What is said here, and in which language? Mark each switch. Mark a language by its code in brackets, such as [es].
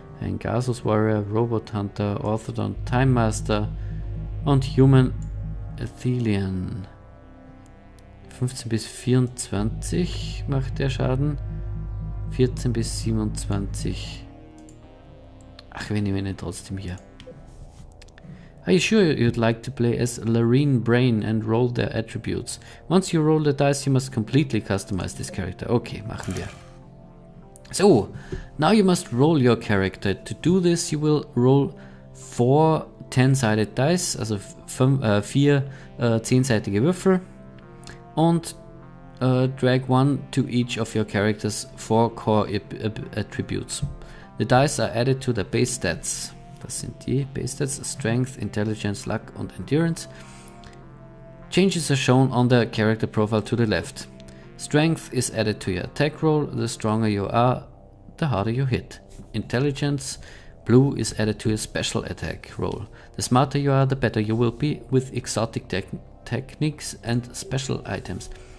[de] Ein Garsos Warrior, Robot Hunter, Orthodon Time Master und Human Athelian. 15 bis 24 macht der Schaden. 14 bis 27. Ach, wir nehmen ihn trotzdem hier. [en] Are you sure you'd like to play as Larine Brain and roll their attributes? Once you roll the dice, you must completely customize this character. Okay, [de] machen wir. [en] So, now you must roll your character. To do this, you will roll 4 10-sided dice, [de] also 4 10-seitige Würfel, und [en] drag one to each of your character's 4 core attributes. The dice are added to the base stats. [de] Das sind die Base Stats: Strength, Intelligence, Luck und Endurance. [en] Changes are shown on the character profile to the left. Strength is added to your attack roll. The stronger you are, the harder you hit. Intelligence, blue, is added to your special attack roll. The smarter you are, the better you will be with exotic techniques and special items.